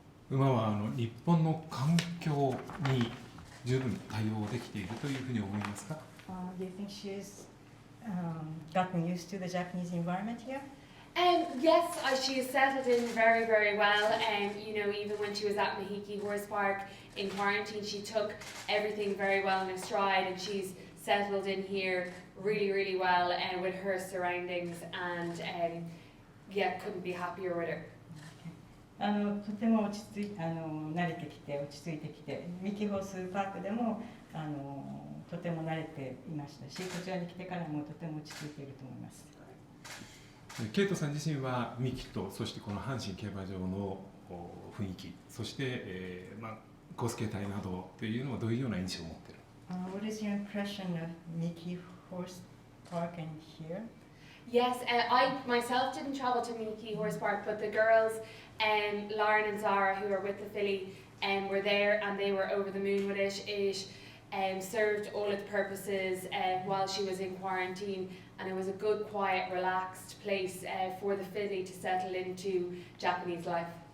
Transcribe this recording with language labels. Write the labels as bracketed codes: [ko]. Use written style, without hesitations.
[ja] 馬は日本の環境に十分対応できているというふうに思いますか？ [en] Do you think she's gotten used to the Japanese environment here? Yes, she has settled in very, very well. You know, even when she was at Mahiki Horse Park in quarantine, she took everything very well in her stride, and she's settled in here really, really well with her surroundings, and yeah, couldn't be happier with her. [ja] とても落ち着い慣れてきて落ち着いてきて、ミキホースパークでもとても慣れていましたし、こちらに来てからもとても落ち着いていると思います。ケイトさん自身はミキと、そしてこの阪神競馬場の雰囲気、そして、コース形態などというのはどういうような印象を持っている？ [en] What is your impression of Miki Horse Park and here? Yes, I myself didn't travel to Miki Horse Park, but the girls, Lauren and Zara, who are with the filly, were there, and they were over the moon with it. It served all its purposes while she was in quarantine, and it was a good, quiet, relaxed place for the filly to settle into Japanese life.